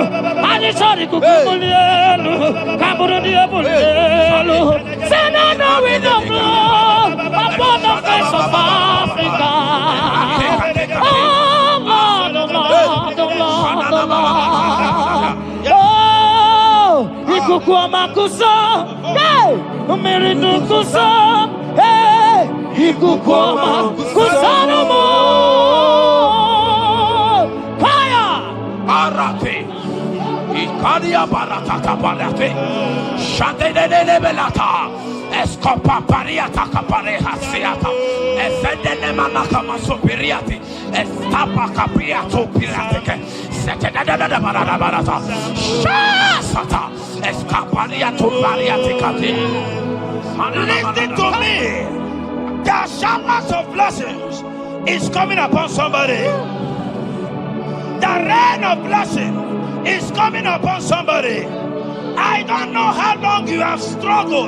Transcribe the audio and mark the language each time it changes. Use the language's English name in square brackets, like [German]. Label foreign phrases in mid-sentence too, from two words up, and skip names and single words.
[English] And it's all the kukumulelu. Kaburu diabolelu. Say now we know blood upon the face of Africa. Oh Lord, oh Lord, oh Lord, oh Lord. Oh, Ikukuama kusa, hey, Umiridu kusa, hey, Ikukuama kusa no more. Fire! Arate. Ikadia barata kaparate. Shadene belata. Escopa pariata capareja seata. Efendene manaka masopiriati. Estapa capriato pirate. Setedada barata. Shasata. Escapariato bariate cati. Listen to me. The showers of blessings is coming upon somebody. The The rain of blessing is coming upon somebody. I don't know how long you have struggled.